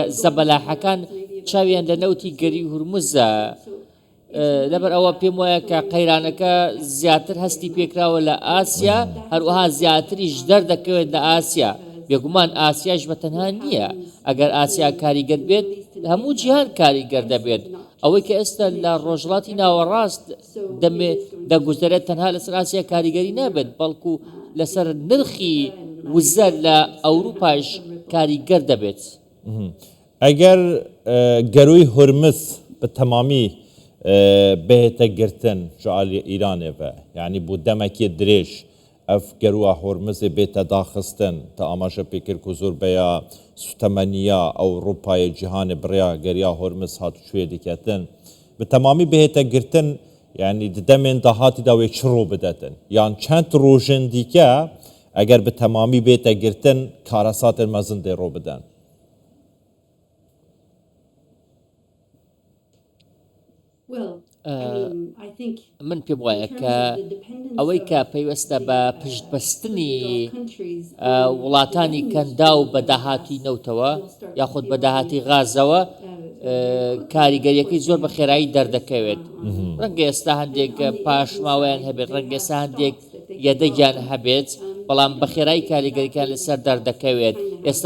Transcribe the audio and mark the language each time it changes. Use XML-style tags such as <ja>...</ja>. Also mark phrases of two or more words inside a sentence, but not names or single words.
<ckb>زەبەلاحەکان چاویان لە نەوتی گەری هورمزە لەبەر ئەوە پێم وایە کە قەیرانەکە زیاتر هەستی پێکراوە لە ئاسیا هەروەها زیاتریش دەردەکەوێت لە ئاسیا بێگومان ئاسیاش بەتەنها نییە ئەگەر ئاسیا کاریگەر بێت هەموو جیهان کاریگەر دەبێت ئەوەی کە ئێستا لە ڕۆژهەڵاتی ناوەڕاست دەگوزارێت تەنها لەسەر ئاسیا کاریگەری نابێت بەڵکو لەسەر نرخی وزە لە ئەوروپاش کاریگەر دەبێت</ckb> <ku>ئەگەر گەروی هورمز بە تەمامی بهێتە گرتن ji aliyê Îranê ve yanî bû demekê dirêj ev geruwa Hormuzê bête daxistin te amaje pêkir ku zûrbeya sûtemeniya Ewropayê cîhanê birêya geriya Hormuz hatûçûyê diketin bi temamî bihête girtin yanî di demên dahatî da wê çi ro bidetin yan çend rojên dîke eger bi temamî bête girtin karasatên mezin dê ro bidin</ku> <ckb>من پێم وایە کە ئەوەی کە پەیوەستە بە پشتبەستنی وڵاتانی کەندا و بەداهاتی نەوتەوە یاخود بەداهاتی غازەوە کاریگەریەکەی زۆر بە خێرایی دەردەکەوێت ڕەنگە ئێستا هەندێک پاشماوەیان هەبێت ڕەنگە ئێستا هەندێک یەدەگیان هەبێت بەڵام بە خێرایی کاریگەریەکان لەسەر دەردەکەوێت ئێستا</ckb>